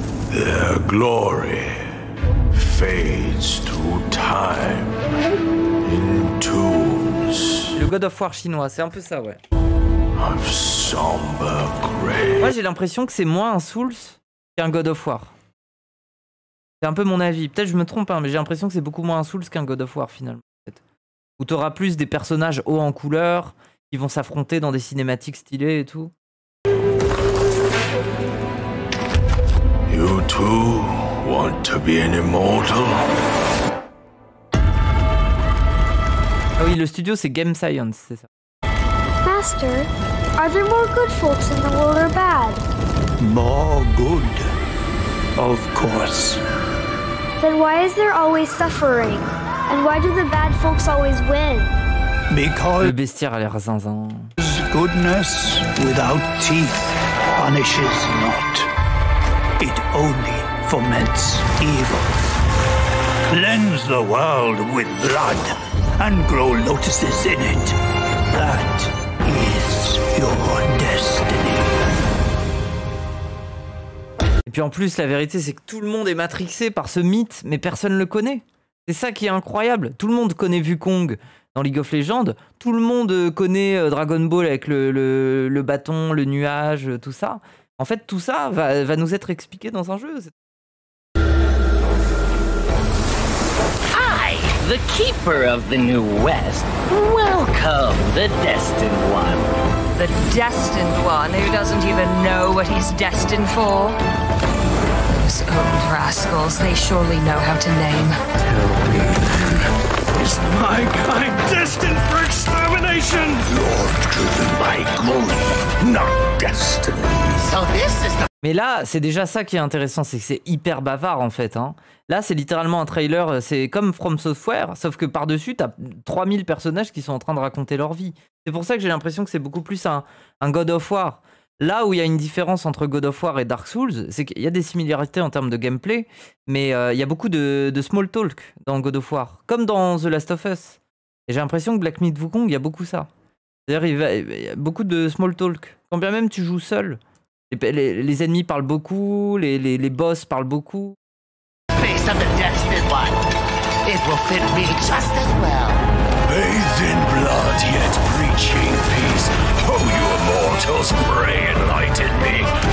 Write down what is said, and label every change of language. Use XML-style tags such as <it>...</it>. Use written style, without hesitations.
<en>Their glory fades through time in tombs.</en> <fr>Le God of War chinois, c'est un peu ça, ouais.</fr> <en>Of somber gray.</en> <fr>Moi, j'ai l'impression que c'est moins un Souls qu'un God of War. C'est un peu mon avis. Peut-être je me trompe, hein, mais j'ai l'impression que c'est beaucoup moins un Souls qu'un God of War finalement. Où tu auras plus des personnages hauts en couleur qui vont s'affronter dans des cinématiques stylées et tout.</fr> <en>You too want to be an immortal?</en> <fr>Ah oui, le studio c'est Game Science, c'est ça.</fr> <en>Master, are there more good folks in the world or bad? More good, of course. Then why is there always suffering? And why do the bad folks always win?</en> <fr>Le</fr> <en>Because</en> <fr>bestiaire a l'air zinzin.</fr> <en>goodness without teeth punishes not. It only foments evil. Cleanse the world with blood and grow lotuses in it. That is your destiny.</en> <fr>Et puis en plus, la vérité, c'est que tout le monde est matrixé par ce mythe, mais personne ne le connaît. C'est ça qui est incroyable. Tout le monde connaît Wukong dans League of Legends. Tout le monde connaît Dragon Ball avec le bâton, le nuage, tout ça. En fait, tout ça va nous être expliqué dans un jeu.</fr> <en>I, the keeper of the New West, welcome the Destined One. The destined one who doesn't even know what he's destined for. Those old rascals, they surely know how to name. Is my kind destined for extermination? You're driven by glory, not destiny. So this is the</en> <fr>Mais là, c'est déjà ça qui est intéressant, c'est que c'est hyper bavard en fait. Hein. Là, c'est littéralement un trailer, c'est comme From Software, sauf que par-dessus, t'as 3000 personnages qui sont en train de raconter leur vie. C'est pour ça que j'ai l'impression que c'est beaucoup plus un God of War. Là où il y a une différence entre God of War et Dark Souls, c'est qu'il y a des similarités en termes de gameplay, mais il y a beaucoup de small talk dans God of War, comme dans The Last of Us. Et j'ai l'impression que Black Myth Wukong, il y a beaucoup ça. C'est-à-dire, il y a beaucoup de small talk. Quand bien même tu joues seul. Les ennemis parlent beaucoup, les boss parlent beaucoup.</fr> <en>face of the Destined One. It will fit me just as well. Bathed in blood, yet preaching peace. Oh, you immortals, pray enlighten me.</en>